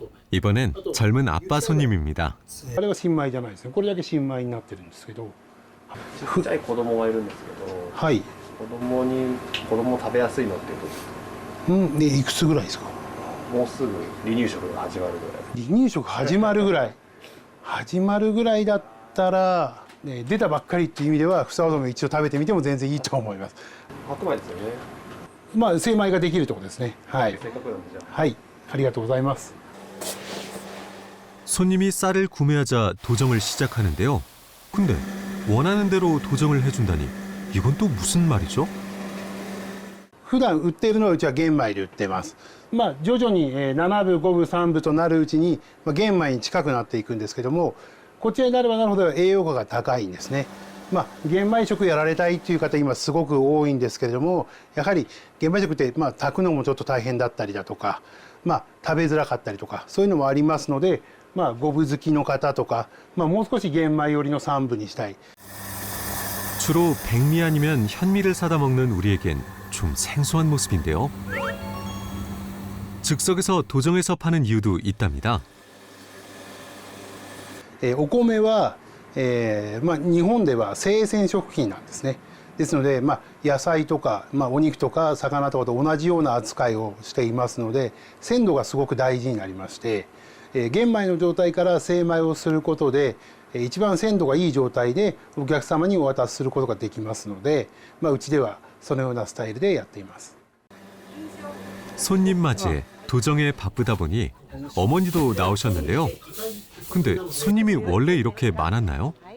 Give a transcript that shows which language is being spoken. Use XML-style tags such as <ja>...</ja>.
<ko>이번엔 젊은 아빠 손님입니다.</ko> <ja>あれは新米じゃないですね。これだけ新米になってるんですけど。ちっちゃい子供がいるんですけど、はい。子供食べやすいのっていうと、うん、でいくつぐらいですか？もうすぐ離乳食が始まるぐらい。離乳食始まるぐらい。始まるぐらいだったら、ね、出たばっかりっていう意味ではふさおとめ一度食べてみても全然いいと思います。白米ですよね。まあ精米ができるところですね。はい。せっかくなんでじゃあ。はい。ありがとうございます。</ja> <ko>손님이 쌀을 구매하자 도정을 시작하는데요. 근데 원하는 대로 도정을 해준다니 이건 또 무슨 말이죠?</ko> <ja>普段売っているのはうちは玄米で売ってます。まあ徐々に7分5分3分となるうちに玄米に近くなっていくんですけども、こちらになればなるほど栄養価が高いんですね。まあ玄米食やられたいっていう方今すごく多いんですけれども、やはり玄米食ってまあ炊くのもちょっと大変だったりだとか、まあ食べづらかったりとかそういうのもありますので、まあ五分好きの方とか、まあもう少し玄米寄りの3分にしたい。</ja> <ko>주로 백미 아니면 현미를 사다 먹는 우리에겐 좀 생소한 모습인데요. 즉석에서 도정에서 파는 이유도 있답니다.</ko> <ja>お米は、まあ、日本では生鮮食品なんですね。ですので、まあ、野菜とか、まあ、お肉とか魚とかと同じような扱いをしていますので鮮度がすごく大事になりまして、玄米の状態から精米をすることで一番鮮度がいい状態でお客様にお渡しすることができますので、まあ、うちではそのようなスタイルでやっています。</ja> <ko>손님 맞이에 도정에 바쁘다 보니 어머니도 나오셨는데요. 근데 손님이 원래 이렇게 많았나요?</ko>